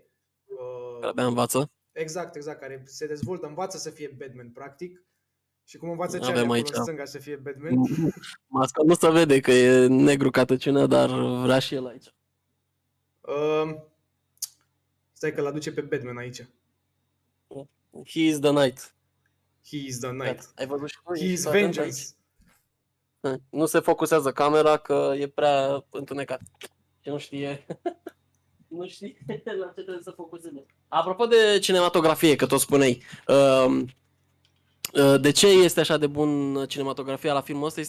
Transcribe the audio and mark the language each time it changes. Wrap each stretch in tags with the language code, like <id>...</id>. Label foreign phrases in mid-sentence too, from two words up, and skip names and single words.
<ro>Abia învață. Exact, care se dezvoltă, învață să fie Batman, practic. Și cum învață ce are acolo în stânga să fie Batman. Masca nu se vede că e negru ca tăciunea, dar vrea și el aici. Stai că l-aduce pe Batman aici.</ro> <en>He is the Knight. He is the Knight.</en> <ro>Ai văzut și tu?</ro> <en>He is vengeance.</en> <ro>Nu se focusează camera că e prea întunecat. Și nu știe... Nu știi la ce trebuie să focuseze. Apropo de cinematografie, că tot spuneai, de ce este așa de bun cinematografia la filmul ăsta?</ro>